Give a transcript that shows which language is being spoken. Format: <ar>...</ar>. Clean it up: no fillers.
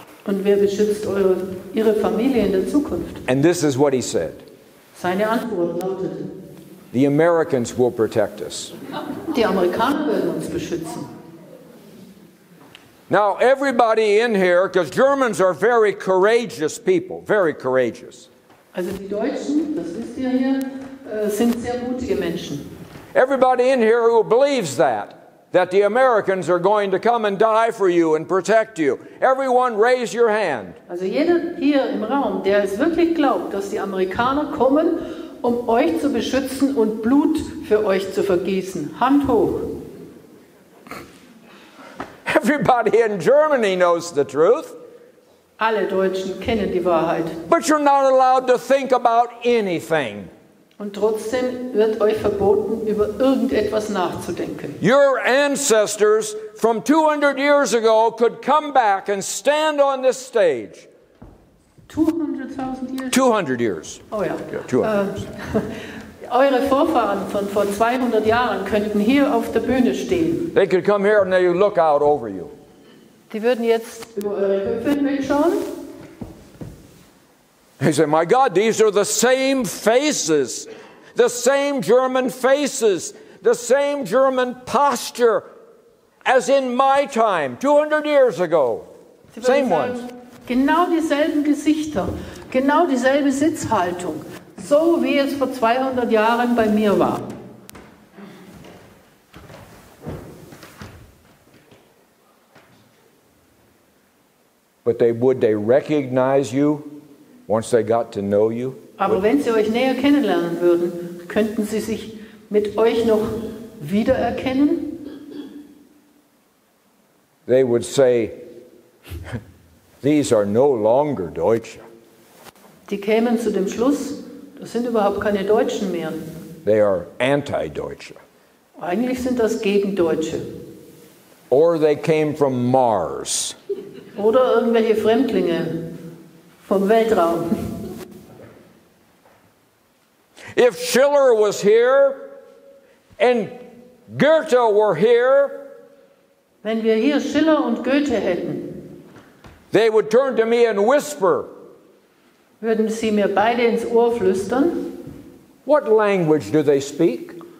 <de>Und wer beschützt Ihre Familie in der Zukunft?</de> <en>And this is what he said.</en> <de>Seine Antwort lautete:</de> <en>The Americans will protect us.</en> <de>Die Amerikaner werden uns beschützen.</de> <en>Now, everybody in here, because Germans are very courageous people, very courageous.</en> <de>Also die Deutschen, das wisst ihr hier, sind sehr mutige Menschen.</de> <en>Everybody in here who believes that the Americans are going to come and die for you and protect you. Everyone raise your hand.</en> <de>Also jeder hier im Raum, der es wirklich glaubt, dass die Amerikaner kommen, um euch zu beschützen und Blut für euch zu vergießen. Hand hoch.</de> <en>Everybody in Germany knows the truth.</en> <de>Alle Deutschen kennen die Wahrheit.</de> <en>But you're not allowed to think about anything.</en> <de>Und trotzdem wird euch verboten, über irgendetwas nachzudenken.</de> <en>Your ancestors from 200 years ago could come back and stand on this stage.</en> <de>200.000 Jahre?</de> <en>200 years.</en> <de>Oh ja.</de> <en>Yeah, 200 years.</en> <de>Eure Vorfahren von vor 200 Jahren könnten hier auf der Bühne stehen.</de> <en>They could come here and they would look out over you.</en> <de>Die würden jetzt über eure Köpfe hinwegschauen.</de> <en>They say, my God, these are the same faces, the same German faces, the same German posture as in my time, 200 years ago.</en> <de>Sie</de> <en>Same</en> <de>würden</de> <en>ones.</en> <de>sagen, genau dieselben Gesichter, genau dieselbe Sitzhaltung, So wie es vor 200 Jahren bei mir war.</de> <en>But would they recognize you once they got to know you?</en> <de>Aber wenn sie euch näher kennenlernen würden, könnten sie sich mit euch noch wiedererkennen?</de> <en>They would say, these are no longer Deutsche.</en> <de>Die kämen zu dem Schluss, das sind überhaupt keine Deutschen mehr.</de> <en>They are anti-Deutsche.</en> <de>Eigentlich sind das Gegendeutsche.</de> <en>Or they came from Mars.</en> <de>Oder irgendwelche Fremdlinge vom Weltraum.</de> <en>If Schiller was here and Goethe were here,</en> <de>wenn wir hier Schiller und Goethe hätten,</de> <en>they would turn to me and whisper,</en> <de>würden sie mir beide ins Ohr flüstern.</de> <en>What language do they speak?</en>